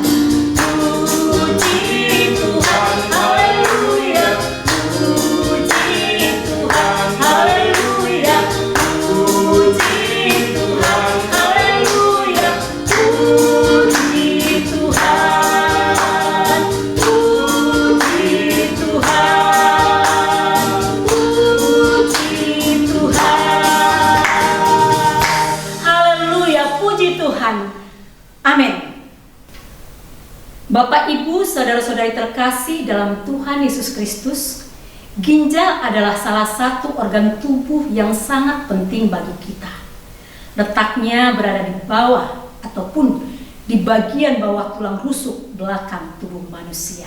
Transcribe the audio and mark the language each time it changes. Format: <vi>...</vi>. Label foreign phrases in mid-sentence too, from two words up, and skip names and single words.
<id>puji Tuhan, haleluya, puji Tuhan, haleluya, puji Tuhan, haleluya, puji Tuhan, puji Tuhan, puji Tuhan. Haleluya, puji Tuhan. Amin. Bapak, Ibu, saudara-saudari terkasih dalam Tuhan Yesus Kristus, ginjal adalah salah satu organ tubuh yang sangat penting bagi kita. Letaknya berada di bawah ataupun di bagian bawah tulang rusuk belakang tubuh manusia.</id>